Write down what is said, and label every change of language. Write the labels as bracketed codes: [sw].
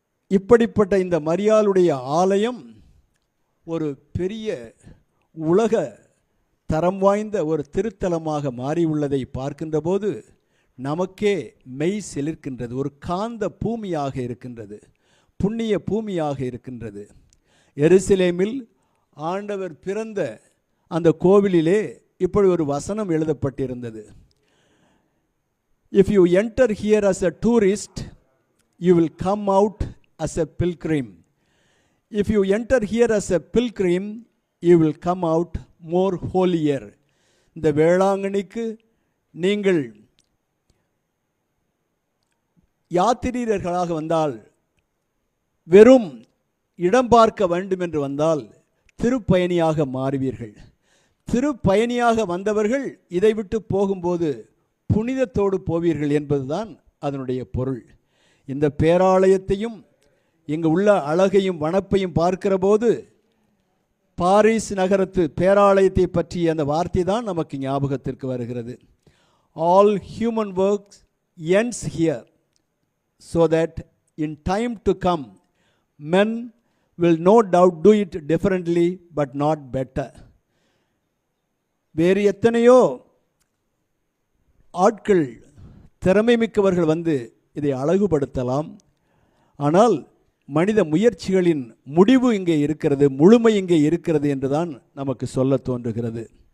[ta] இப்படிப்பட்ட இந்த மரியாளுடைய ஆலயம் ஒரு பெரிய உலக தரம் வாய்ந்த ஒரு திருத்தலமாக மாறியுள்ளதை பார்க்கின்ற போது நமக்கே மெய் சிலிர்க்கின்றது. ஒரு காந்த பூமியாக இருக்கின்றது, புண்ணிய பூமியாக இருக்கின்றது. எருசலேமில் ஆண்டவர் பிறந்த அந்த கோவிலிலே இப்படி ஒரு வசனம் எழுதப்பட்டிருந்தது. [en] If you enter here as a tourist, you will come out as a pilgrim. If you enter here as a pilgrim, you will come out more holier. [ta] இந்த வேளாங்கண்ணிக்கு நீங்கள் யாத்திரீகர்களாக வந்தால், வெறும் இடம் பார்க்க வேண்டும் என்று வந்தால் திருப்பயணியாக மாறுவீர்கள். திருப்பயணியாக வந்தவர்கள் இதை விட்டு போகும்போது புனிதத்தோடு போவீர்கள் என்பதுதான் அதனுடைய பொருள். இந்த பேராலயத்தையும் இங்கு உள்ள அழகையும் வனப்பையும் பார்க்கிற போது பாரிஸ் நகரத்து பேராலயத்தை பற்றிய அந்த வார்த்தை தான் நமக்கு ஞாபகத்திற்கு வருகிறது. [en] All human works ends here, so that in time to come men will no doubt do it differently but not better. [ta] வேறு எத்தனையோ ஆட்கள் திறமை மிக்கவர்கள் வந்து இதை அழகுபடுத்தலாம். ஆனால் மனித முயற்சிகளின் முடிவு இங்கே இருக்கிறது, முழுமை இங்கே இருக்கிறது என்றுதான் நமக்கு சொல்ல தோன்றுகிறது.